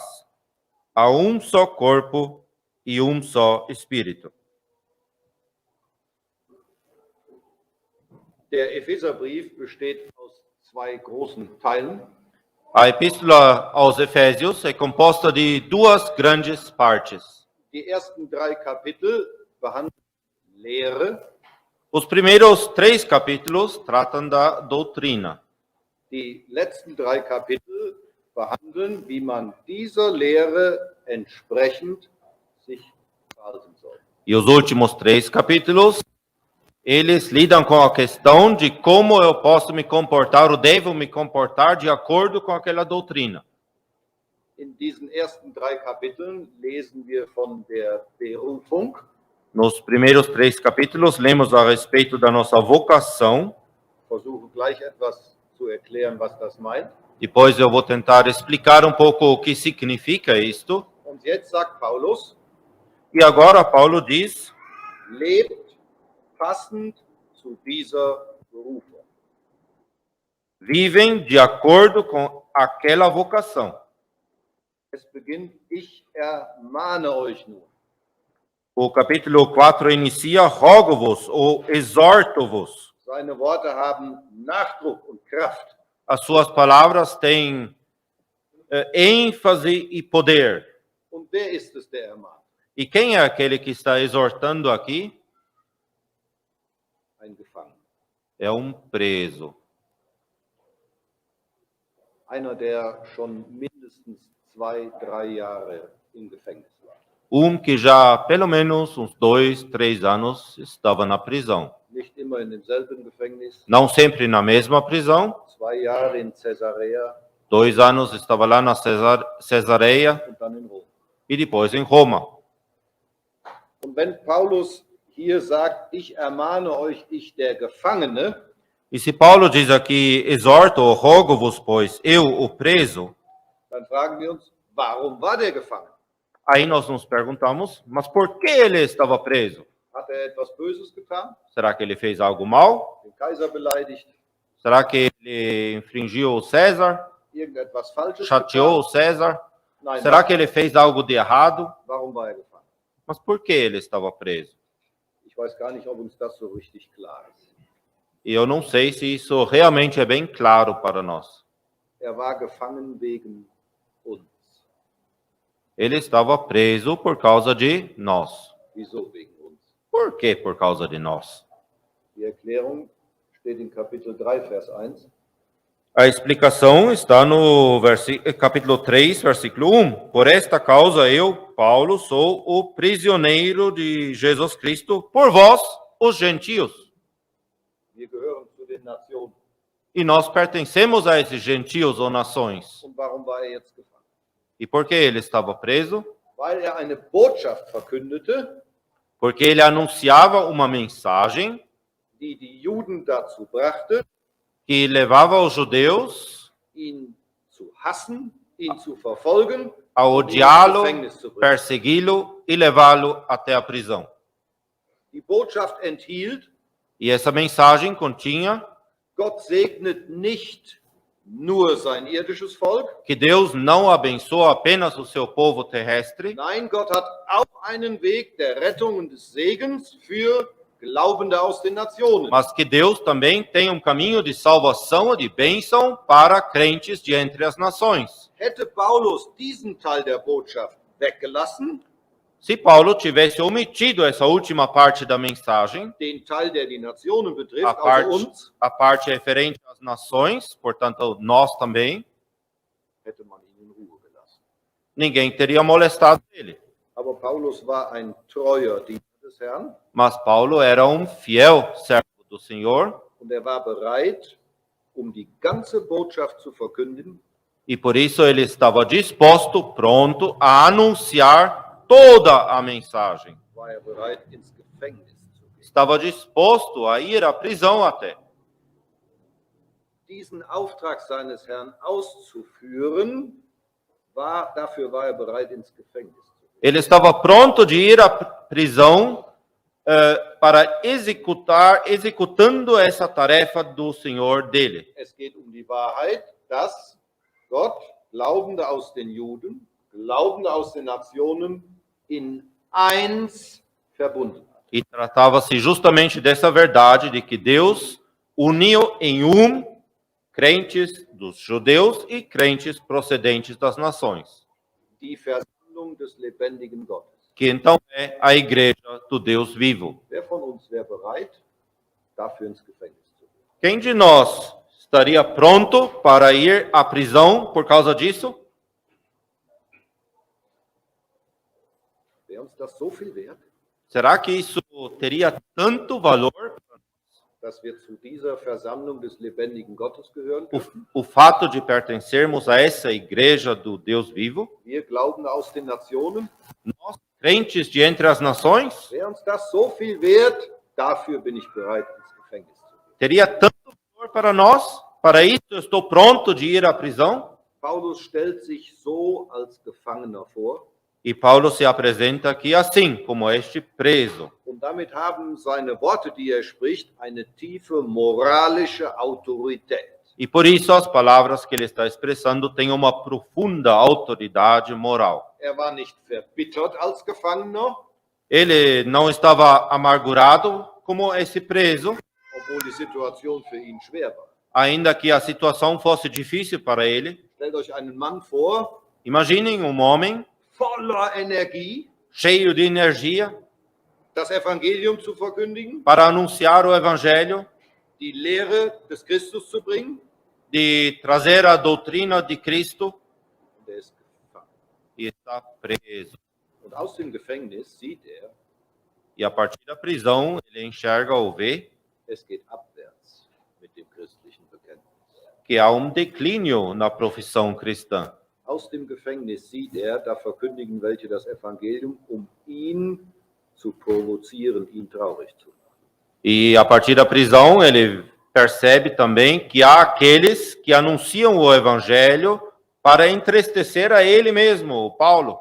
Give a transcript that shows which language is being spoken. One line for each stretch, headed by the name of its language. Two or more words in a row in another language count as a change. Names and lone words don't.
Portuguese: Há um só corpo e um só Espírito.
German: Der Epheserbrief besteht aus 2 großen Teilen.
Portuguese: A Epístola aos Efésios é composta de 2 grandes partes.
German: Die ersten 3 Kapitel behandeln Lehre.
Portuguese: Os primeiros 3 capítulos tratam da doutrina.
German: Die letzten 3 Kapitel behandeln, wie man dieser Lehre entsprechend sich verhalten soll.
Portuguese: E os últimos 3 capítulos, eles lidam com a questão de como eu posso me comportar, ou devo me comportar de acordo com aquela doutrina.
German: In diesen ersten 3 Kapiteln lesen wir von der Berufung.
Portuguese: Nos primeiros 3 capítulos, lemos a respeito da nossa vocação.
German: Versuche gleich etwas zu erklären, was das meint.
Portuguese: Depois eu vou tentar explicar um pouco o que significa isto.
German: Und jetzt sagt Paulus,
Portuguese: E agora Paulo diz:
German: lebt passend zu dieser Berufung.
Portuguese: vivem de acordo com aquela vocação.
German: Es beginnt, ich ermahne euch nur.
Portuguese: O capítulo 4 inicia: rogo-vos ou exorto-vos.
German: Seine Worte haben Nachdruck und Kraft.
Portuguese: As suas palavras têm ênfase e poder.
German: Und wer ist es, der ermahnt?
Portuguese: E quem é aquele que está exortando aqui?
German: Ein Gefangener.
Portuguese: É um preso.
German: Einer, der schon mindestens 2, 3 Jahre im Gefängnis war.
Portuguese: Que já há pelo menos uns 2, 3 anos estava na prisão.
German: Nicht immer in demselben Gefängnis.
Portuguese: Não sempre na mesma prisão.
German: 2 Jahre in Caesarea
Portuguese: 2 anos estava lá na Cesareia
German: und dann in Rom.
Portuguese: e depois em Roma.
German: Und wenn Paulus hier sagt, ich ermahne euch, ich der Gefangene,
Portuguese: E se Paulo diz aqui, exorto ou rogo-vos, pois, eu, o preso,
German: dann fragen wir uns, warum war der gefangen?
Portuguese: aí nós nos perguntamos, mas por que ele estava preso?
German: Hat er etwas Böses getan?
Portuguese: Será que ele fez algo mal?
German: Den Kaiser beleidigt?
Portuguese: Será que ele infringiu o César?
German: Irgendetwas Falsches
Portuguese: Chateou o
German: getan?
Portuguese: César?
German: Nein,
Portuguese: Será que ele fez algo de errado?
German: warum war er gefangen?
Portuguese: Mas por que ele estava preso?
German: Ich weiß gar nicht, ob uns das so richtig klar ist.
Portuguese: E eu não sei se isso realmente é bem claro para nós.
German: Er war gefangen wegen uns.
Portuguese: Ele estava preso por causa de nós.
German: Wieso wegen uns?
Portuguese: Por que por causa de nós?
German: Die Erklärung steht in Kapitel 3, Vers 1.
Portuguese: A explicação está no capítulo 3, versículo 1. Por esta causa eu, Paulo, sou o prisioneiro de Jesus Cristo por vós, os gentios.
German: Wir gehören zu den Nationen.
Portuguese: E nós pertencemos a esses gentios ou nações.
German: Und warum war er jetzt gefangen?
Portuguese: E por que ele estava preso?
German: Weil er eine Botschaft verkündete,
Portuguese: Porque ele anunciava uma mensagem
German: die Juden dazu brachte,
Portuguese: que levava os judeus
German: ihn zu hassen, ihn zu verfolgen,
Portuguese: a
German: und ihn ins
Portuguese: odiá-lo,
German: Gefängnis zu bringen.
Portuguese: persegui-lo e levá-lo até a prisão.
German: Die Botschaft enthielt,
Portuguese: E essa mensagem continha
German: Gott segnet nicht nur sein irdisches Volk,
Portuguese: que Deus não abençoa apenas o seu povo terrestre,
German: nein, Gott hat auch einen Weg der Rettung und des Segens für Glaubende aus den Nationen.
Portuguese: mas que Deus também tem um caminho de salvação e de bênção para crentes de entre as nações.
German: Hätte Paulus diesen Teil der Botschaft weggelassen,
Portuguese: Se Paulo tivesse omitido essa última parte da mensagem,
German: den Teil, der die Nationen betrifft,
Portuguese: a
German: außer uns,
Portuguese: parte referente às nações, portanto nós também,
German: hätte man ihn in Ruhe gelassen.
Portuguese: ninguém teria molestado ele.
German: Aber Paulus war ein treuer Diener des Herrn
Portuguese: Mas Paulo era fiel servo do Senhor,
German: und er war bereit, die ganze Botschaft zu verkündigen,
Portuguese: e por isso ele estava disposto, pronto a anunciar toda a mensagem.
German: war er bereit, ins Gefängnis zu gehen.
Portuguese: Estava disposto a ir à prisão até.
German: Diesen Auftrag seines Herrn auszuführen, dafür war er bereit, ins Gefängnis zu gehen.
Portuguese: Ele estava pronto de ir à prisão para executando essa tarefa do Senhor dele.
German: Es geht die Wahrheit, dass Gott Glaubende aus den Juden, Glaubende aus den Nationen in eins verbunden hat.
Portuguese: E tratava-se justamente dessa verdade de que Deus uniu em crentes dos judeus e crentes procedentes das nações.
German: Die Versammlung des lebendigen Gottes.
Portuguese: Que então é a igreja do Deus vivo.
German: Wer von uns wäre bereit, dafür ins Gefängnis zu gehen?
Portuguese: Quem de nós estaria pronto para ir à prisão por causa disso?
German: Wäre uns das so viel wert,
Portuguese: Será que isso teria tanto valor?
German: dass wir zu dieser Versammlung des lebendigen Gottes gehören können?
Portuguese: O fato de pertencermos a essa igreja do Deus vivo?
German: Wir Glaubende aus den Nationen?
Portuguese: Nós, crentes de entre as nações?
German: Wäre uns das so viel wert, dafür bin ich bereit, ins Gefängnis zu gehen.
Portuguese: Teria tanto valor para nós? Para isso eu estou pronto de ir à prisão?
German: Paulus stellt sich so als Gefangener vor.
Portuguese: E Paulo se apresenta aqui assim, como este preso.
German: Und damit haben seine Worte, die er spricht, eine tiefe moralische Autorität.
Portuguese: E por isso as palavras que ele está expressando têm uma profunda autoridade moral.
German: Er war nicht verbittert als Gefangener,
Portuguese: Ele não estava amargurado como esse preso,
German: obwohl die Situation für ihn schwer war.
Portuguese: ainda que a situação fosse difícil para ele.
German: Stellt euch einen Mann vor,
Portuguese: Imaginem um homem
German: voller Energie,
Portuguese: cheio de energia
German: das Evangelium zu verkündigen,
Portuguese: para anunciar o evangelho,
German: die Lehre des Christus zu bringen.
Portuguese: de trazer a doutrina de Cristo,
German: Und er ist gefangen.
Portuguese: e está preso.
German: Und aus dem Gefängnis sieht er,
Portuguese: E a partir da prisão, ele enxerga ou vê
German: es geht abwärts mit dem christlichen Bekenntnis.
Portuguese: que há declínio na profissão cristã.
German: Aus dem Gefängnis sieht er, da verkündigen welche das Evangelium, ihn zu provozieren, ihn traurig zu machen.
Portuguese: E a partir da prisão, ele percebe também que há aqueles que anunciam o evangelho para entristecer a ele mesmo, o Paulo.